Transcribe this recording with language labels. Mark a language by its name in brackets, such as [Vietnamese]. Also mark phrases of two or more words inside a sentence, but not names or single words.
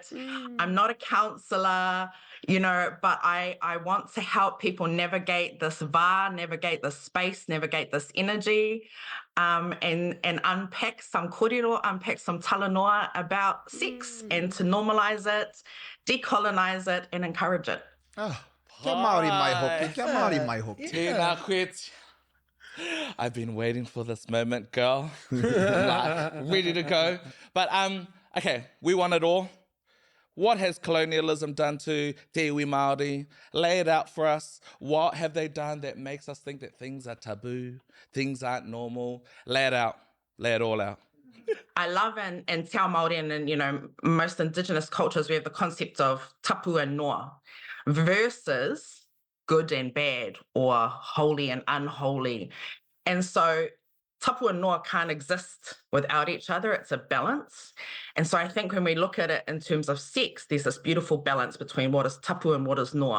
[English] I'm not a counselor, but I want to help people navigate this Wā, navigate this space, navigate this energy, and unpack some kōrero, unpack some talanoa about sex and to normalize it, decolonize it, and encourage it. [Māori] Oh, kia Māori mai hoki, kia Māori mai hoki. Tēnā koe. [English] I've been waiting for this moment, girl. Like, ready to go. But, okay, we want it all. What has colonialism done to [Māori] te iwi Māori? [English] Lay it out for us. What have they done that makes us think that things are taboo, things aren't normal? Lay it out. Lay it all out. I love and [Māori] te ao Māori [English] and, most Indigenous cultures, we have the concept of tapu and noa versus good and bad or holy and unholy. And so tapu and noa can't exist without each other. It's a balance. And so I think when we look at it in terms of sex, there's this beautiful balance between what is tapu and what is noa.